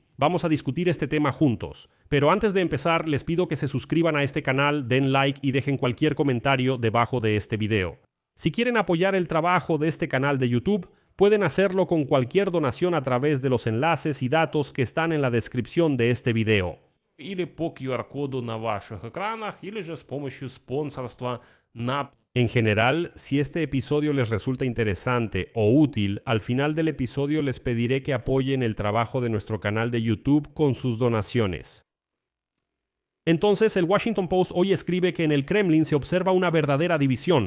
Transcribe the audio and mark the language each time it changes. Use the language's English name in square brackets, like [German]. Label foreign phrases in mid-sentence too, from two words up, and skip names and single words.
[Spanish] Vamos a discutir este tema juntos, pero antes de empezar les pido que se suscriban a este canal, den like y dejen cualquier comentario debajo de este video. Si quieren apoyar el trabajo de este canal de YouTube, pueden hacerlo con cualquier donación a través de los enlaces y datos que están en la descripción de este video. [Russian] Или по QR-коду на ваших экранах, или же с помощью спонсорства на... [Spanish] En general, si este episodio les resulta interesante o útil, al final del episodio les pediré que apoyen el trabajo de nuestro canal de YouTube con sus donaciones. Entonces, el Washington Post hoy escribe que en el Kremlin se observa una verdadera división.